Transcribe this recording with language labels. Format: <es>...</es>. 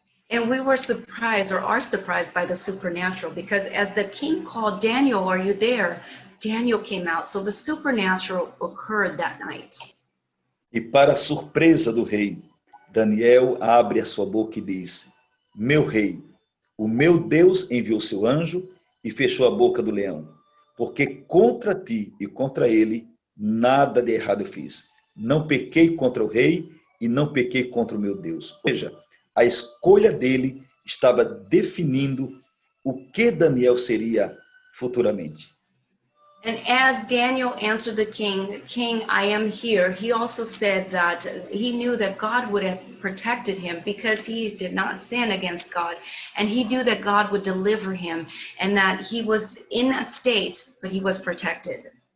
<en>And we were surprised or are surprised by the supernatural because as the king called Daniel, are you there? Daniel came out. So the supernatural occurred that night.</en> <pt>E para a surpresa do rei, Daniel abre a sua boca e diz, meu rei, o meu Deus enviou seu anjo e fechou a boca do leão, porque contra ti e contra ele nada de errado eu fiz. Não pequei contra o rei e não pequei contra o meu Deus. Ou seja, a escolha dele estava definindo o que Daniel seria futuramente.</pt> <en>And as Daniel answered the king, King, I am here, he also said that he knew that God would have protected him because he did not sin against God. And he knew that God would deliver him and that he was in that state, but he was protected.</en>